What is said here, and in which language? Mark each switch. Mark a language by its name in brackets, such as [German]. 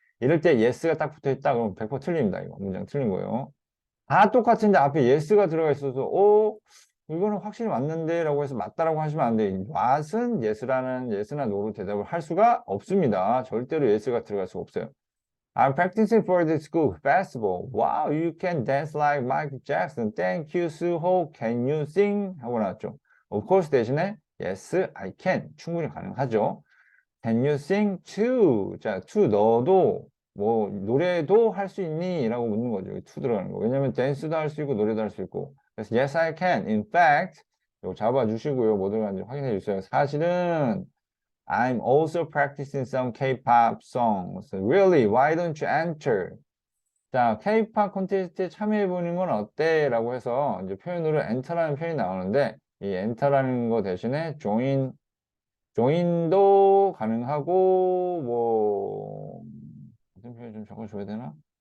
[Korean] 이럴 때 yes가 딱 붙어 있다 그러면 100% 틀립니다. 이거 문장 틀린 거예요. 다 똑같은데 앞에 yes가 들어가 있어서 이거는 확실히 맞는데 라고 해서 맞다라고 하시면 안 돼요. what은 yes나 no로 대답을 할 수가 없습니다. 절대로 yes가 들어갈 수가 없어요. [English] I'm practicing for the school festival. Wow, you can dance like Michael Jackson. Thank you, Suho. Can you sing? [Korean] 하고 나왔죠. [English] Of course [Korean] 대신에 [English] yes, I can. [Korean] 충분히 가능하죠. [English] Can you sing too? [Korean] 자, to 너도 뭐 노래도 할 수 있니? 라고 묻는 거죠. to 들어가는 거. 왜냐면 댄스도 할 수 있고 노래도 할 수 있고. 그래서 [English] yes, I can. In fact, [Korean] 이거 잡아주시고요. 뭐 들어가는지 확인해 주세요. 사실은 [English] I'm also practicing some K-pop songs. Really? Why don't you enter? [Korean] 자, K-pop 콘테스트에 참여해보는 건 어때? 라고 해서 이제 표현으로 enter라는 표현이 나오는데 이 enter라는 거 대신에 join도 가능하고 뭐 무슨 표현 좀 적어줘야 되나?